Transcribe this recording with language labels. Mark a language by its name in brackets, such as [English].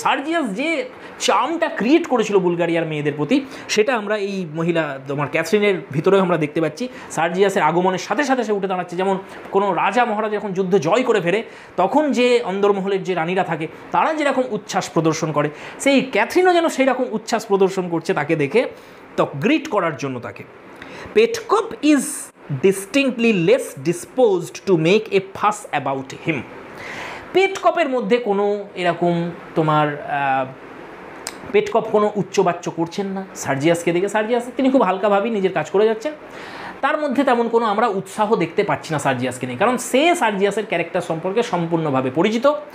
[Bangla] সার্জিয়াস যে চার্মটা ক্রিয়েট করেছিল বুলগারিয়ার মেয়েদের প্রতি, সেটা আমরা এই মহিলা তোমার ক্যাথরিনের ভিতরেও আমরা দেখতে পাচ্ছি। সার্জিয়াসের আগমনের সাথে সাথে সে উঠে দাঁড়াচ্ছে, যেমন কোনো রাজা মহারাজা যখন যুদ্ধ জয় করে ফেরে, তখন যে অন্দরমহলের যে রানীরা থাকে তারা যেরকম উচ্ছ্বাস প্রদর্শন করে, সেই ক্যাথরিনও যেন সেই রকম উচ্ছ্বাস প্রদর্শন করছে তাকে দেখে, তো গ্রিট করার জন্য তাকে। [English] Petcop is distinctly less disposed to make a fuss about him. [Bangla] পেটকপের মধ্যে কোনো এরকম তোমার পেটকপ কোনো উচ্চবাচ্য করছেন না সার্জিয়াসকে দেখে। সার্জিয়াস তিনি খুব হালকাভাবেই নিজের কাজ করে যাচ্ছেন। তার মধ্যে তেমন কোনো আমরা উৎসাহ দেখতে পাচ্ছি না সার্জিয়াসকে নিয়ে, কারণ সে সার্জিয়াসের ক্যারেক্টার সম্পর্কে সম্পূর্ণভাবে পরিচিত।